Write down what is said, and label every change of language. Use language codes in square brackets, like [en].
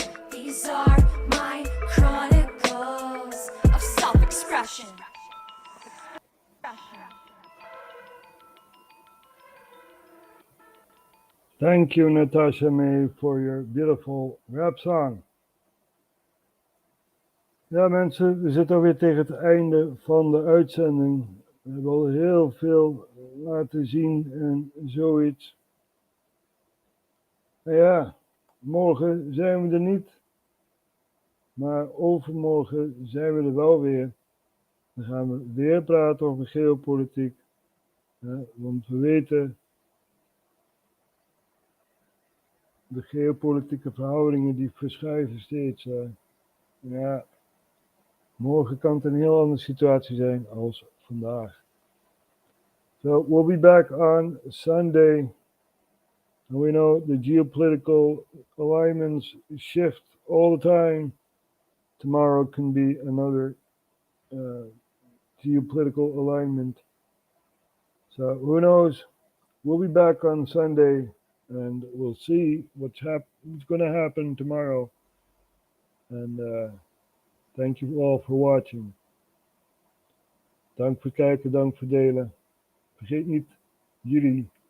[en] These are my chronicles of self-expression. Thank you, Natasha May, for your beautiful rap song. [nl] Ja, mensen, we zitten alweer tegen het einde van de uitzending. We hebben al heel veel laten zien en zoiets. Nou ja, morgen zijn we er niet. Maar overmorgen zijn we er wel weer. Dan gaan we weer praten over geopolitiek. Ja, want we weten, de geopolitieke verhoudingen die verschuiven steeds. Ja, morgen kan het een heel andere situatie zijn als vandaag. [en] So we'll be back on Sunday. And we know the geopolitical alignments shift all the time. Tomorrow can be another geopolitical alignment. So who knows? We'll be back on Sunday. And we'll see what's going to happen tomorrow. And thank you all for watching. [nl] Dank voor kijken, dank voor delen. Vergeet niet, jullie